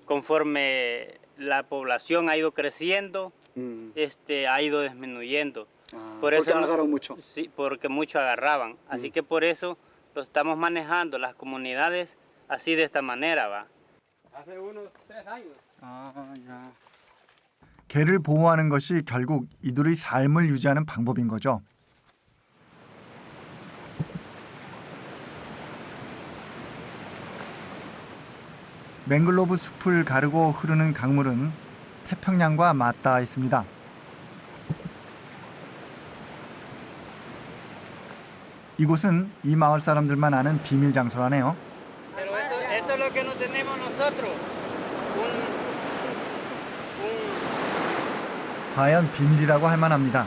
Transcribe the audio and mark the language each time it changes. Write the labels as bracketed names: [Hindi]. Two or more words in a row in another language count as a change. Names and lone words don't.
[Spanish] conforme la población ha ido creciendo, ha ido disminuyendo. Por eso agarraron mucho. Sí, porque mucho agarraban. Así que por eso lo estamos manejando las comunidades así de esta manera, va. Hace unos 3 años. [Korean] 야. 개를 보호하는 것이 결국 이들의 삶을 유지하는 방법인 거죠. 맹글로브 숲을 가르고 흐르는 강물은 태평양과 맞닿아 있습니다. 이곳은 이 마을 사람들만 아는 비밀 장소라네요. [Spanish] Pero eso es lo que no tenemos nosotros. [Korean] 과연 비밀이라고 할 만합니다.